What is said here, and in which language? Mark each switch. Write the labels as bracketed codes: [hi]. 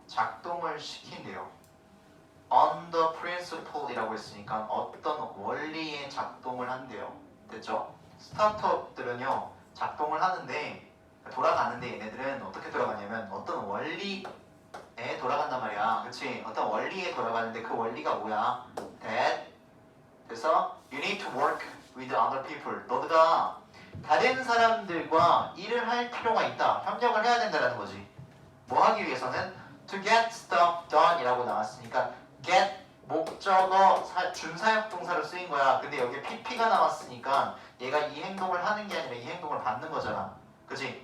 [ko] 작동을 시킨대요. [en] On the principle [ko] 이라고 했으니까 어떤 원리에 작동을 한대요. 됐죠? 스타트업들은요 작동을 하는데 돌아가는데 얘네들은 어떻게 돌아가냐면 어떤 원리에 돌아간단 말이야. 그치? 어떤 원리에 돌아가는데 그 원리가 뭐야? [en] That [ko] 그래서 [en] you need to work with other people. [ko] 너가 다른 사람들과 일을 할 필요가 있다. 협력을 해야 된다는 거지. 뭐 하기 위해서는 [en] to get stuff done [ko] 이라고 나왔으니까 get 목적어 준사역 동사로 쓰인 거야. 근데 여기에 pp가 나왔으니까 얘가 이 행동을 하는 게 아니라 이 행동을 받는 거잖아. 그치?